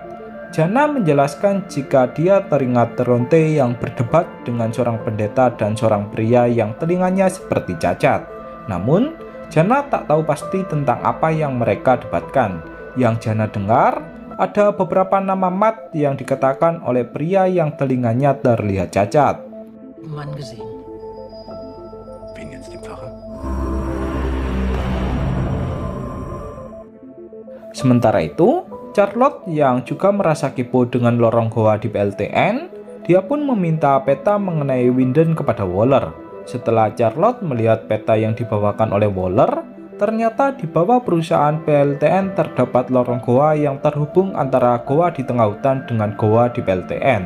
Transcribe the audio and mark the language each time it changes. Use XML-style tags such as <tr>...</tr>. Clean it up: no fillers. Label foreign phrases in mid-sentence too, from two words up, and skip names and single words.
<id>Jana menjelaskan jika dia teringat Tronte yang berdebat dengan seorang pendeta dan seorang pria yang telinganya seperti cacat. Namun, Jana tak tahu pasti tentang apa yang mereka debatkan. Yang Jana dengar, ada beberapa nama Matt yang dikatakan oleh pria yang telinganya terlihat cacat.</id> <de>Mann gesehen. Wen jetzt, den Pfarrer?</de> <id>Sementara itu, Charlotte yang juga merasa kepo dengan lorong goa di PLTN, dia pun meminta peta mengenai Winden kepada Waller. Setelah Charlotte melihat peta yang dibawakan oleh Waller, ternyata di bawah perusahaan PLTN terdapat lorong goa yang terhubung antara goa di tengah hutan dengan goa di PLTN.</id>